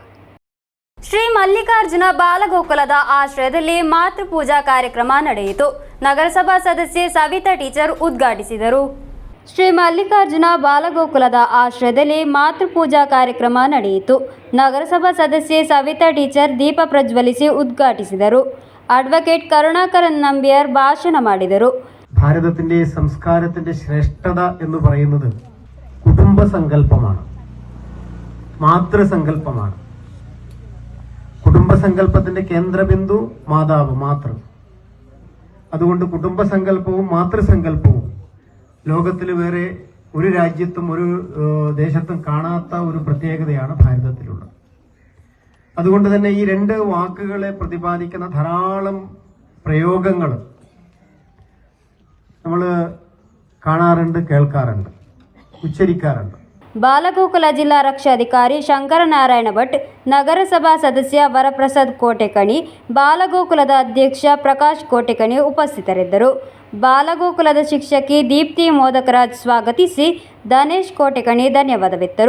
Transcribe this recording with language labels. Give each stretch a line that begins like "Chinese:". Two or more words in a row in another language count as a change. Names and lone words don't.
Kannada: ಶ್ರೀ ಮಲ್ಲಿಕಾರ್ಜುನ ಬಾಲಗೋಕುಲದ ಆಶ್ರಯದಲ್ಲಿ ಮಾತೃಪೂಜಾ ಕಾರ್ಯಕ್ರಮ ನಡೆಯಿತು. ನಗರಸಭಾ ಸದಸ್ಯೆ ಸವಿತಾ ಟೀಚರ್ ಉದ್ಘಾಟಿಸಿದರು. ಶ್ರೀ ಮಲ್ಲಿಕಾರ್ಜುನ ಬಾಲಗೋಕುಲದ ಆಶ್ರಯದಲ್ಲಿ ಮಾತೃಪೂಜಾ ಕಾರ್ಯಕ್ರಮ ನಡೆಯಿತು. ನಗರಸಭಾ ಸದಸ್ಯೆ ಸವಿತಾ ಟೀಚರ್ ದೀಪ ಪ್ರಜ್ವಲಿಸಿ ಉದ್ಘಾಟಿಸಿದರು. അഡ്വക്കേറ്റ് കരുണാകരൻ നമ്പ്യാർ ഭാഷಣ ಮಾಡಿದರು.
Malayalam: ഭാരതത്തിന്റെ സംസ്കാരത്തിന്റെ ശ്രേഷ്ഠത എന്ന് പറയുന്നത് കുടുംബസങ്കല്പമാണ്, മാതൃസങ്കല്പമാണ്. കുടുംബസങ്കല്പത്തിന്റെ കേന്ദ്രബിന്ദു മാതാവ് മാതൃ. അതുകൊണ്ട് കുടുംബസങ്കല്പവും മാതൃസങ്കല്പവും ലോകത്തിൽ വേറെ ഒരു രാജ്യത്തും ഒരു ദേശത്തും കാണാത്ത ഒരു പ്രത്യേകതയാണ് ഭാരതത്തിലുള്ളത്. അതുകൊണ്ട് തന്നെ ഈ രണ്ട് വാക്കുകളെ പ്രതിപാദിക്കുന്ന ധാരാളം പ്രയോഗങ്ങൾ നമ്മൾ കാണാറുണ്ട്, കേൾക്കാറുണ്ട്, ഉച്ചരിക്കാറുണ്ട്.
Kannada: ಬಾಲಗೋಕುಲ ಜಿಲ್ಲಾ ರಕ್ಷಾಧಿಕಾರಿ ಶಂಕರನಾರಾಯಣ ಭಟ್, ನಗರಸಭಾ ಸದಸ್ಯ ವರಪ್ರಸಾದ್ ಕೋಟೆಕಣಿ, ಬಾಲಗೋಕುಲದ ಅಧ್ಯಕ್ಷ ಪ್ರಕಾಶ್ ಕೋಟೆಕಣಿ ಉಪಸ್ಥಿತರಿದ್ದರು. ಬಾಲಗೋಕುಲದ ಶಿಕ್ಷಕಿ ದೀಪ್ತಿ ಮೋದಕರಾಜ್ ಸ್ವಾಗತಿಸಿ ಧನೇಶ್ ಕೋಟೆಕಣಿ ಧನ್ಯವಾದವಿತ್ತರು.